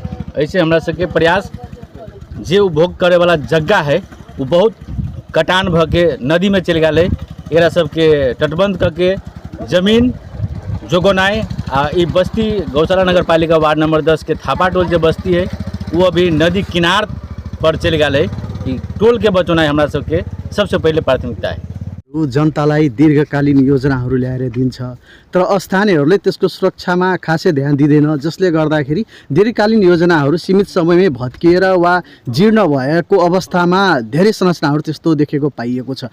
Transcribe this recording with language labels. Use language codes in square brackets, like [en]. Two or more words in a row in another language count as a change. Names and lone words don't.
[mai] ऐसे हमरा सबके प्रयास जे उपभोग करे वाला जगह है वो बहुत कटान भ के नदी में चल गए। एकरा सबके तटबंध करके जमीन जोगोनाई आ ई बस्ती गौशाला नगर पालिका वार्ड नंबर 10 के थापा टोल जो बस्ती है वो अभी नदी किनार पर चल गए। टोल के बचौनाई हमरा सबके सबसे पहले प्राथमिकता है। [ne] जनतालाई दीर्घकालीन योजनाहरू ल्याएर दिन्छ तर स्थानीयहरूले त्यसको सुरक्षामा खासै ध्यान दिँदैन, जसले गर्दाखेरि दीर्घकालीन योजनाहरू सीमित समयमै भत्किएर वा जीर्ण भएको अवस्थामा धेरै संरचनाहरू त्यस्तो देखेको पाइएको छ।